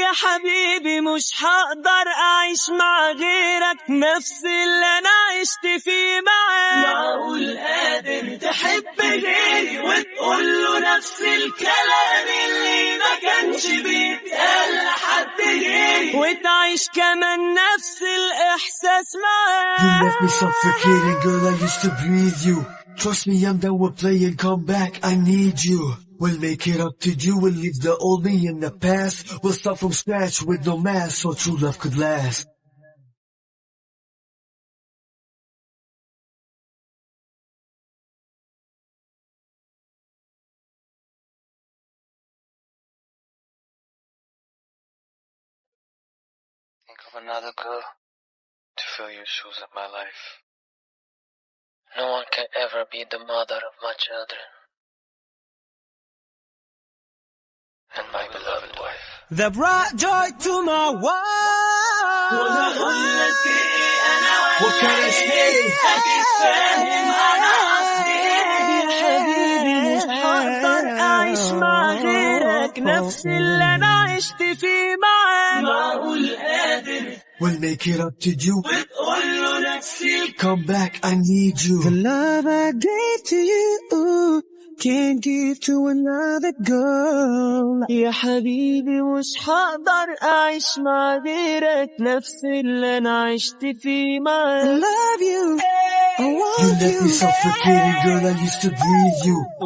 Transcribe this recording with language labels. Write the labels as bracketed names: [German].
[Arabic] يا حبيبي مش هقدر أعيش مع غيرك نفس اللي أنا عشت فيه معاك. معقول قادر تحب غيري وتقول له نفس الكلام اللي ما كانش بيتقال لحد غيري وتعيش كمان نفس الإحساس معاك. [English] You left me suffocating, girl, I used to breathe you. Trust me, I'm down with playing, come back, I need you. We'll make it up to you, we'll leave the old me in the past. We'll start from scratch with no mask, so true love could last. Think of another girl to fill your shoes of my life. No one can ever be the mother of my children and my beloved wife. The bright joy to my world. [Arabic] اقول لك ايه انا [English] What can I say? [Arabic] اكيد فاهم انا قصدي يا حبيبي مش هقدر أعيش مع غيرك نفس اللي أنا عشت فيه معاك. معقول قادر [English] We'll make it up to you. [Arabic] وتقول له [English] still come back, I need you. The love I gave to you can't give to another girl. [Arabic] يا حبيبي مش هقدر أعيش مع غيرك نفس اللي أنا عشت فيه معاك. [English] I love you, I want You left me suffocating, girl, I used to breathe you.